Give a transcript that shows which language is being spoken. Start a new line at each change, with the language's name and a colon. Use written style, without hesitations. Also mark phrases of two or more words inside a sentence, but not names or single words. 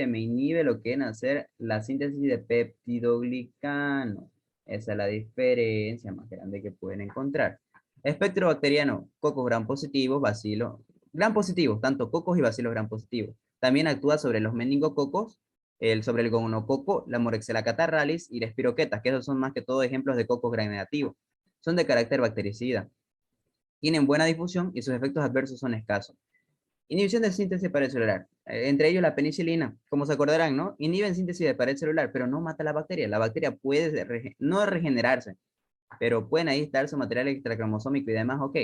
Spanish: Me inhibe lo que viene a ser la síntesis de peptidoglicano. Esa es la diferencia más grande que pueden encontrar. Espectro bacteriano, cocos gram positivos, bacilos gram positivos, tanto cocos y bacilos gram positivos. También actúa sobre los meningococos, sobre el gonococo, la Moraxella catarrhalis y la espiroquetas, que esos son más que todo ejemplos de cocos gram negativos. Son de carácter bactericida. Tienen buena difusión y sus efectos adversos son escasos. Inhibición de síntesis de pared celular. Entre ellos la penicilina, como se acordarán, ¿no? Inhiben síntesis de pared celular, pero no mata la bacteria. La bacteria puede no regenerarse, pero pueden ahí estar su material extracromosómico y demás, ok.